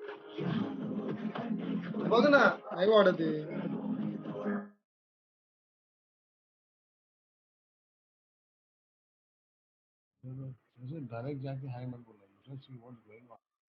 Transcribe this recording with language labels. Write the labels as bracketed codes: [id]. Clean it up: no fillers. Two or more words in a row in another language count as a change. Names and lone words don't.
[mr] बघ ना नाही वाढत आहे [hi] डायरेक्ट जाके हाय मत बोला [en] let's see what's going on